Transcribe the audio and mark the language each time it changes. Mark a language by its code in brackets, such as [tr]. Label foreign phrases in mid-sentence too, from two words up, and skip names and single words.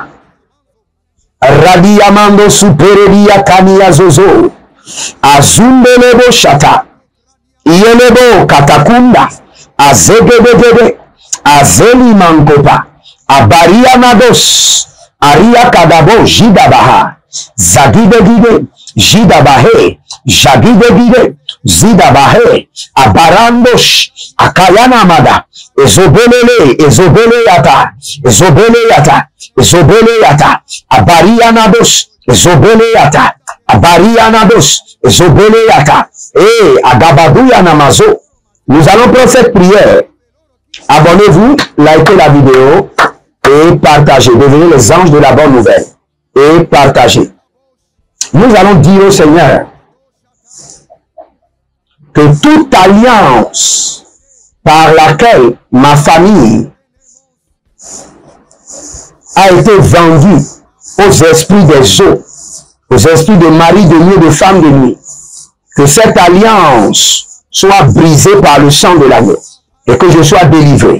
[fr] Radiyamando Superedia Kaniya Zozo. Azundelebo Shata. Iyelebo Katakunda. Azegedegede. Azeli Mankopa. Abaria Nados. Aria Kadabo Jidabaha. Zagidegide. Jidabahe. Jagidegide. Zidabahe. Abarandosh. Akayanamada. Ezobele yata. Abarianados. Ezobele yata. Abarianados. Ezobele yata. Agabaduya namazo. Nous allons prendre cette prière. Abonnez-vous, likez la vidéo et partagez. Devenez les anges de la bonne nouvelle et partagez. Nous allons dire au Seigneur que toute alliance par laquelle ma famille a été vendue aux esprits des eaux, aux esprits de mari de nuit et de femme de nuit, que cette alliance soit brisée par le sang de l'agneau et que je sois délivré.